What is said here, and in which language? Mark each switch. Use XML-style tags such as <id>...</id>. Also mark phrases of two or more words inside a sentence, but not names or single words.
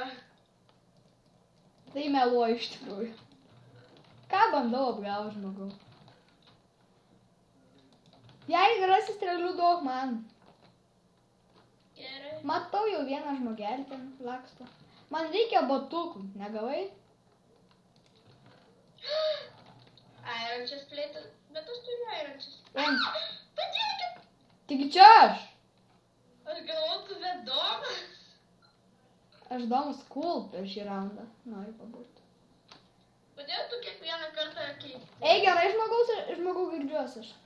<lt>Tai meluoju iš tikrųjų. Ką bandau apgauti žmogau? Jei rasi strėlių duok man. Gerai. Matau jau vieną žmogelį ten laksto. Man reikia batukų. Negavai?</lt> <en>Iron chest plate.</en> <lt>Bet aš turiu</lt> <en>iron chest.</en> <lt>Paimk. Padėkit. Taigi čia aš. Aš galvoju, tu vedomas. Aš Domas cool per šį raundą noriu pabūti. Kodėl tu kartą kaip. Ei, gerai, žmogau girdžiuosi aš.</lt>